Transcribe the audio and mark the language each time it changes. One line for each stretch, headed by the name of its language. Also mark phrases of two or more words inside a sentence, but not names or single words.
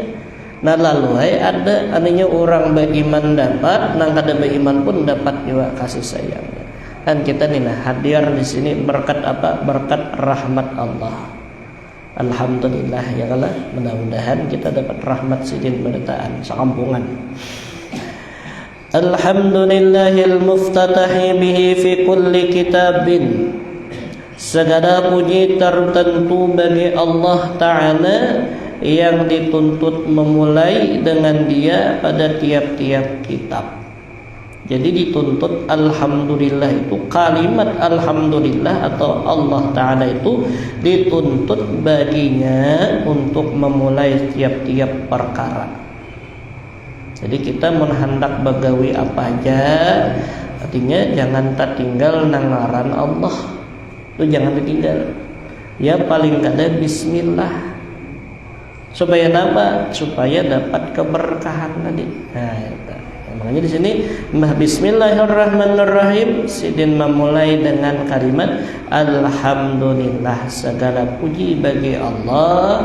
Banjar: Nah lalu ada adanya orang beriman dapat, nang kada beriman pun dapat juga kasih sayangnya.
Indonesian: Kan kita nih hadir di sini berkat apa? Berkat rahmat Allah.
Arabic: الحمد لله يا الله.
Indonesian: Mudah-mudahan kita dapat rahmat sidin bertaan sekampungan.
Arabic: الحمد لله المفتتح به في كل كتاب.
Indonesian: Segala puji tertentu bagi Allah Ta'ala yang dituntut memulai dengan dia pada tiap-tiap kitab. Jadi dituntut Alhamdulillah itu kalimat Alhamdulillah atau Allah Ta'ala itu dituntut baginya untuk memulai tiap-tiap perkara.
Banjar: Jadi kita menghendak bagawi apa aja, artinya jangan tak tinggal nangaran Allah, itu jangan ditinggal. Ya paling kada Bismillah.
Indonesian: Supaya apa? Supaya dapat keberkahan tadi. Nah, makanya di sini Bismillahirrahmanirrahim sidin memulai dengan kalimat Alhamdulillah, segala puji bagi Allah.